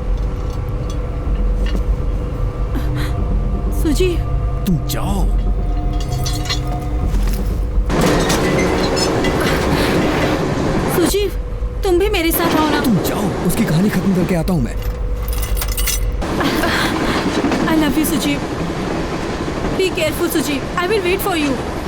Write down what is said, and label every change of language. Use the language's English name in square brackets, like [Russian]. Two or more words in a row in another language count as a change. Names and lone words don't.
[Hindi] सुजीव, तुम जाओ। सुजीव, तुम भी मेरे साथ आओ ना। तुम जाओ, उसकी कहानी खत्म करके आता हूँ मैं। [English] I love you, Sujeev. Be careful, Sujeev. I will wait for you.